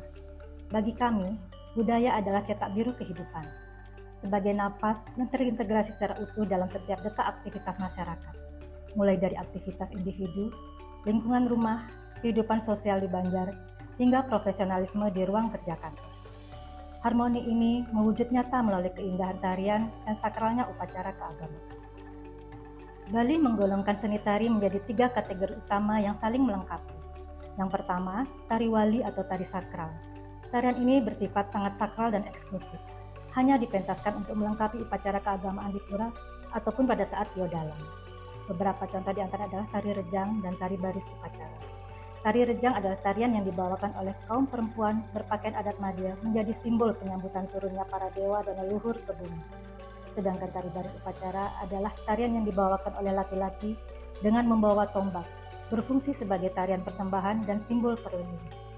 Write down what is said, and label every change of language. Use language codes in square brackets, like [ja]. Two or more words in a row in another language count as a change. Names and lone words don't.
[id] Bagi kami, budaya adalah cetak biru kehidupan, sebagai napas yang terintegrasi secara utuh dalam setiap detak aktivitas masyarakat, mulai dari aktivitas individu, lingkungan rumah, kehidupan sosial di Banjar, hingga profesionalisme di ruang kerja kantor. Harmoni ini mewujud nyata melalui keindahan tarian dan sakralnya upacara keagamaan. Bali menggolongkan seni tari menjadi 3 kategori utama yang saling melengkapi. Yang pertama, tari wali atau tari sakral. Tarian ini bersifat sangat sakral dan eksklusif, hanya dipentaskan untuk melengkapi upacara keagamaan di pura ataupun pada saat yodalan. Beberapa contoh di antara adalah tari rejang dan tari baris upacara. Tari rejang adalah tarian yang dibawakan oleh kaum perempuan berpakaian adat Madya menjadi simbol penyambutan turunnya para dewa dan leluhur ke bumi. Sedangkan tari baris upacara adalah tarian yang dibawakan oleh laki-laki dengan membawa tombak, berfungsi sebagai tarian persembahan dan simbol perlindungan.